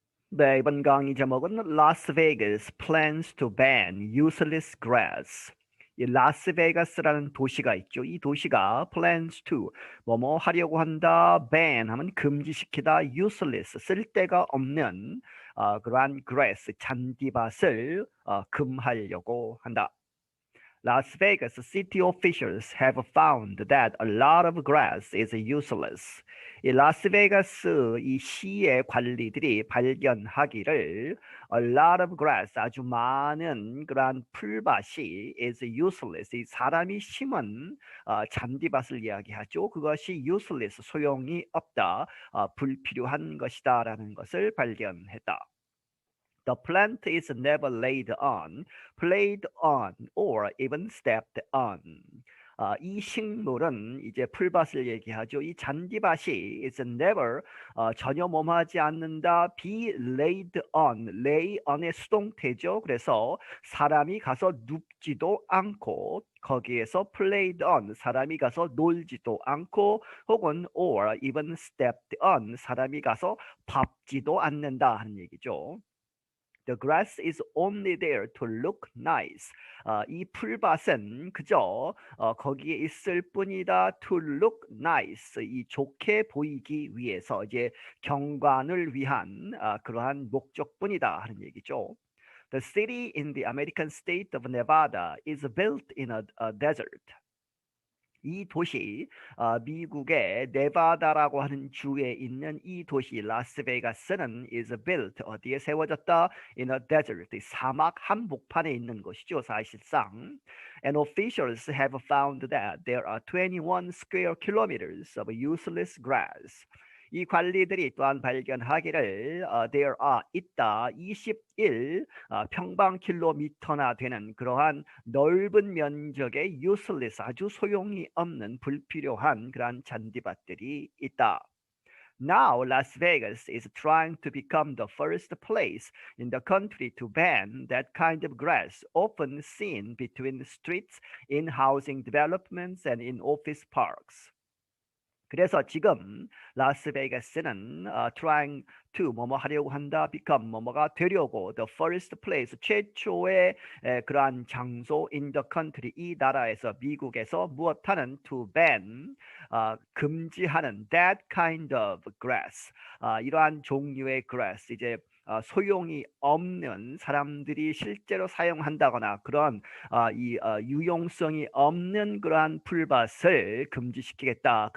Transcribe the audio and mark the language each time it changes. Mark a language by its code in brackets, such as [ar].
[ko] 네, 이번 강의 제목은 [en] Las Vegas plans to ban useless grass. [ko] 이 라스베가스라는 도시가 있죠. 이 도시가 [en] plans to [ko] 뭐뭐 하려고 한다, ban 하면 금지시키다, useless 쓸데가 없는 그러한 grass 잔디밭을 금하려고 한다. [en] Las Vegas city officials have found that a lot of grass is useless. [ko] 이 라스베가스 이 시의 관리들이 발견하기를 [en] a lot of grass [ko] 아주 많은 그러한 풀밭이 [en] is useless [ko] 이 사람이 심은 잔디밭을 이야기하죠. 그것이 useless 소용이 없다, 불필요한 것이다라는 것을 발견했다. [en] The plant is never laid on, played on, or even stepped on. [ko] 이 식물은 이제 풀밭을 얘기하죠. 이 잔디밭이 [en] is never [ko] 전혀 뭐하지 않는다. [en] be laid on, lay on의 [ko] 수동태죠. 그래서 사람이 가서 눕지도 않고 거기에서 [en] played on [ko] 사람이 가서 놀지도 않고 혹은 [en] or even stepped on [ko] 사람이 가서 밟지도 않는다 하는 얘기죠. [en] The grass is only there to look nice. [ko] 이 풀밭은 그저 거기에 있을 뿐이다. [en] To look nice. [ko] 이 좋게 보이기 위해서 이제 경관을 위한 그러한 목적뿐이다 하는 얘기죠. [en] The city in the American state of Nevada is built in a desert. [ko] 이 도시, 미국의 네바다라고 하는 주에 있는 이 도시 라스베가스는 [en] is built [ko] 어디에 세워졌다? [en] In a desert, [ko] 사막 한복판에 있는 것이죠, 사실상. [en] And officials have found that there are 21 square kilometers of useless grass. [ko] 이 관리들이 또한 발견하기를 [en] there are [ko] 있다 21 평방킬로미터나 되는 그러한 넓은 면적의 useless 아주 소용이 없는 불필요한 그러한 잔디밭들이 있다. [en] Now, Las Vegas is trying to become the first place in the country to ban that kind of grass often seen between the streets in housing developments and in office parks. [ko] 그래서 지금 라스베가스는 [en] trying to [ko] 뭐뭐 하려고 한다, become 뭐뭐가 되려고 [en] the first place [ko] 최초의 그러한 장소 [en] in the country [ko] 이 나라에서 미국에서 무엇하는 [en] to ban [ko] 금지하는 [en] that kind of grass [ko] 이러한 종류의 grass 이제 소용이 없는 사람들이 실제로 사용한다거나 그런 이 유용성이 없는 그러한 풀밭을 금지시키겠다.